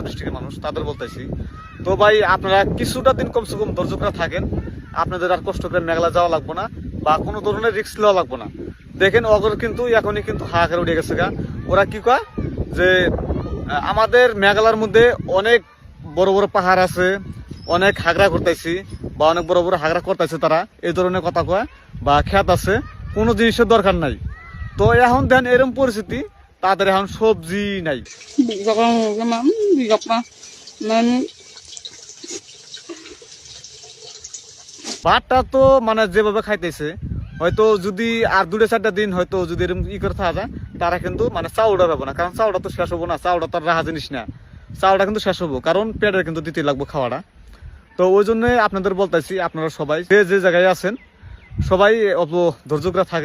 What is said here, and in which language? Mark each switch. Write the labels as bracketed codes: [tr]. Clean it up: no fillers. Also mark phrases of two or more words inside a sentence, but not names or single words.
[bn] ডিস্ট্রিক্টের মানুষ তাদের বলতেছি তো ভাই আপনারা কিছুটা দিন কমসে কম ধৈর্য করে থাকেন আপনাদের আর কষ্ট করে মেঘলা যাওয়া লাগবে না বা কোনো ধরনের রিস্ক নেওয়া লাগবে না দেখেন ওদের কিন্তু এখনই কিন্তু হাহাকার উঠে গেছে গা ওরা কি কয় যে আমাদের মেঘালয়ের মধ্যে অনেক বড় বড় পাহাড় আছে অনেক হাগরা করতেছি বা অনেক বড় বড় হাগরা করতেছে তারা এই ধরনের কথা কয় বা খেত আছে কোনো জিনিসের দরকার নাই তো এখন দেন এরকম পরিস্থিতি তাদের এখন সবজি নাই [trp] bijakong gama bijakma man [bn] ভাতটা তো মানে যেভাবে খাইতেছে হয়তো যদি আর 2-4টা দিন হয়তো যদি এরকম ই করে থাকা যায় তারা কিন্তু মানে চাউলটা পাবো না কারণ চাউলটা তো শেষ হবো না চাউলটা তো রাহা জিনিস না চাউলটা কিন্তু শেষ হবো কারণ পেটের কিন্তু দিতে লাগবে খাওয়াটা তো ওই জন্য আপনাদের বলতেছি, আপনারা সবাই যে যে জায়গায় আছেন সবাই অল্প ধৈর্য করে থাকেন।